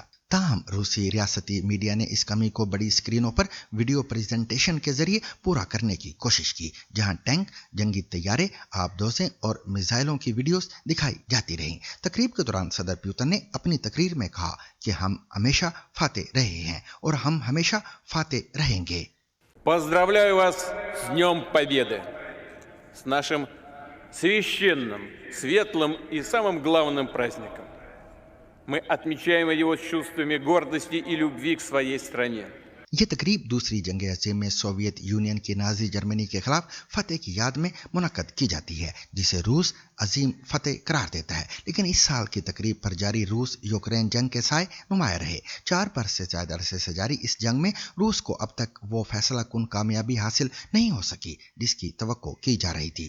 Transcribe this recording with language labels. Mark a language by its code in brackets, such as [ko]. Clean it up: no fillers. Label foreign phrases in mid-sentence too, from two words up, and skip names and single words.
[ur] تاہم روسی ریاستی میڈیا نے اس کمی کو بڑی اسکرینوں پر [en] video presentation [ur] کے ذریعے پورا کرنے کی کوشش کی، جہاں ٹینک، جنگی طیارے، آبدوزیں اور میزائلوں کی ویڈیوز دکھائی جاتی رہیں. تقریب کے دوران صدر پوتن نے اپنی تقریر میں کہا کہ ہم ہمیشہ فاتح رہے ہیں اور ہم ہمیشہ فاتح رہیں گے. [ru] Поздравляю вас с Днем Победы, с нашим священным, светлым и самым главным праздником. Мы отмечаем его с чувствами гордости и любви к своей стране. [ur] یہ تقریب دوسری جنگ عظیم میں سوویت یونین کی نازی جرمنی کے خلاف فتح کی یاد میں منعقد کی جاتی ہے، جسے روس عظیم فتح قرار دیتا ہے. لیکن اس سال کی تقریب پر جاری روس یوکرین جنگ کے سائے نمایاں رہے. 4 برس سے زیادہ عرصے سے جاری اس جنگ میں روس کو اب تک وہ فیصلہ کن کامیابی حاصل نہیں ہو سکی جس کی توقع کی جا رہی تھی.